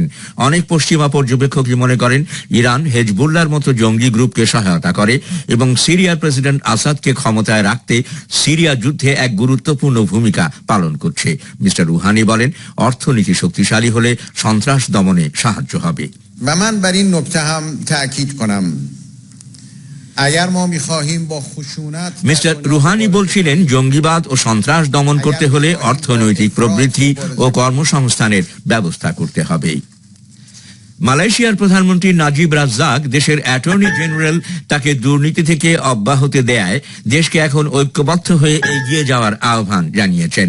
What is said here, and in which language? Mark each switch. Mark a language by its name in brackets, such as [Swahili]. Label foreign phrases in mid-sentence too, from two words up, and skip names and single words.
[Bangla] অনেক পশ্চিমা পর্যবেক্ষকই মনে করেন ইরান হেজবুল্লাহর মতো জঙ্গি গ্রুপকে সহায়তা করে এবং সিরিয়ার প্রেসিডেন্ট আসাদকে ক্ষমতায় রাখতে সিরিয়া যুদ্ধে এক গুরুত্বপূর্ণ ভূমিকা পালন করছে। মিস্টার রুহানি বলেন, অর্থনীতি শক্তিশালী হলে সন্ত্রাস দমনে সাহায্য হবে। [Persian] من بر این نکته هم تأکید کنم [Bangla] মিস্টার রুহানি বলছিলেন, জঙ্গিবাদ ও সন্ত্রাস দমন করতে হলে অর্থনৈতিক প্রবৃদ্ধি ও কর্মসংস্থানের ব্যবস্থা করতে হবে। মালয়েশিয়ার প্রধানমন্ত্রী নাজিব রাজ্জাক দেশের অ্যাটর্নি জেনারেল তাকে দুর্নীতি থেকে অব্যাহতি দেয় দেশকে এখন ঐক্যবদ্ধ হয়ে এগিয়ে যাওয়ার আহ্বান জানিয়েছেন।